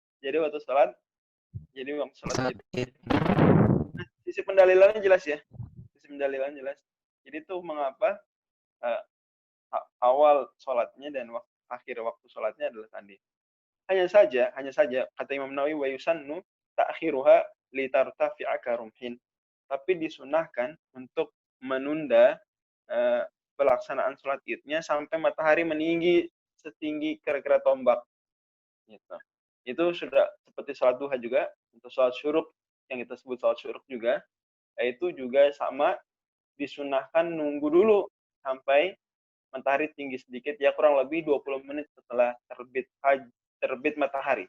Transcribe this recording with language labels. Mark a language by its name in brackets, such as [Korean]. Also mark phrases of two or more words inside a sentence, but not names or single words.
[Indonesian] Jadi waktu sholat Jadi waktu sholat Saat id. id. Nah, sisi pendalilannya jelas ya. Sisi pendalilannya jelas. Jadi itu mengapa awal sholatnya dan akhir waktu sholatnya adalah tadi. Hanya saja kata Imam Nawawi [Arabic] ويسن تأخيرها لترتفع كرمح. [Indonesian] Tapi disunahkan untuk menunda pelaksanaan sholat idnya sampai matahari meninggi setinggi kira-kira tombak. Gitu. Itu sudah seperti sholat duha juga, untuk sholat syuruk yang kita sebut sholat syuruk juga, itu juga sama disunahkan nunggu dulu sampai matahari tinggi sedikit, ya kurang lebih 20 menit setelah terbit matahari.